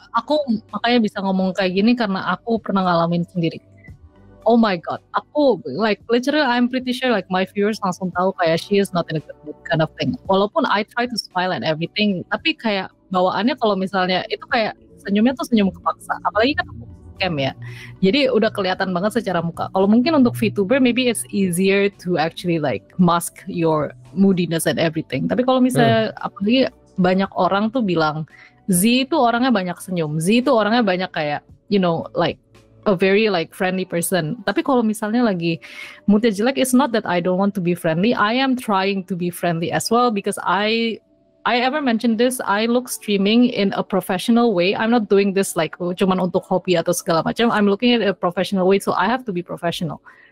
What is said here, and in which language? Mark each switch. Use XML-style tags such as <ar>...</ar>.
<id>Aku makanya bisa ngomong kayak gini karena aku pernah ngalamin sendiri.</id> <en>Oh my god,</en> <id>aku</id> <en>like literally I'm pretty sure like my viewers</en> <id>langsung tahu kayak</id> <en>she is not in a good mood kind of thing.</en> <id>Walaupun</id> <en>I try to smile and everything,</en> <id>tapi kayak bawaannya kalau misalnya itu kayak senyumnya tuh senyum kepaksa. Apalagi kan aku cam ya. Jadi udah kelihatan banget secara muka. Kalau mungkin untuk</id> <en>VTuber maybe it's easier to actually like mask your moodiness and everything.</en> <id>Tapi kalau misalnya apalagi banyak orang tuh bilang Z itu orangnya banyak senyum.</id> <en>Z</en> <id>itu orangnya banyak kayak</id> <en>you know like a very like friendly person.</en> <id>Tapi kalau misalnya lagi moodnya jelek,</id> <en>it's not that I don't want to be friendly. I am trying to be friendly as well because I ever mentioned this, I look streaming in a professional way. I'm not doing this like</en> <id>cuman untuk hobi atau segala macam.</id> <en>I'm looking at a professional way, so I have to be professional.</en>